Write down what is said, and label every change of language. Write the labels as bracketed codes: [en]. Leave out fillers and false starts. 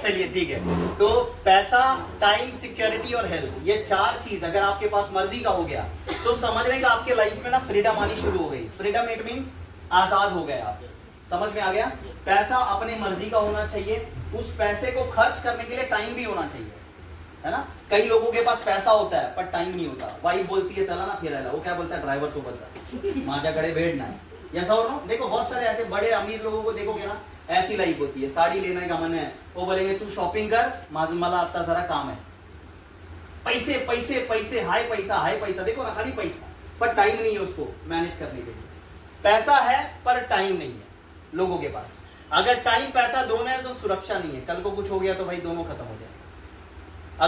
[hi] चलिए ठीक है, तो पैसा, टाइम, सिक्योरिटी और हेल्थ, ये 4 चीज अगर आपके पास मर्जी का हो गया तो समझने का आपके लाइफ में ना फ्रीडम आनी शुरू हो गई। [en] freedom it means [hi] आजाद हो गए आप, समझ में आ गया? पैसा अपने मर्जी का होना चाहिए, उस पैसे को खर्च करने के लिए टाइम भी होना चाहिए, है ना? कई लोगों के पास पैसा होता है पर टाइम नहीं होता। वाइफ बोलती है [mr] चला ना फिरायला, [hi] वो क्या बोलता है ड्राइवर [mr] सोबत माझ्याकडे वेळ नाही, [hi] ऐसा हो ना? देखो बहुत सारे ऐसे बड़े अमीर लोगों को देखोगे ना, ऐसी लाइफ होती है, साड़ी लेने का मन है, वो बोलेंगे तू शॉपिंग कर, [mr] मला आता जरा काम [hi] है, पैसे पैसे पैसे, हाई पैसा, देखो ना खाली पैसा, पर टाइम नहीं है उसको मैनेज करने के लिए। पैसा है पर टाइम नहीं है लोगों के पास। अगर टाइम पैसा दोनों है तो सुरक्षा नहीं है, कल को कुछ हो गया तो भाई दोनों खत्म हो जाए।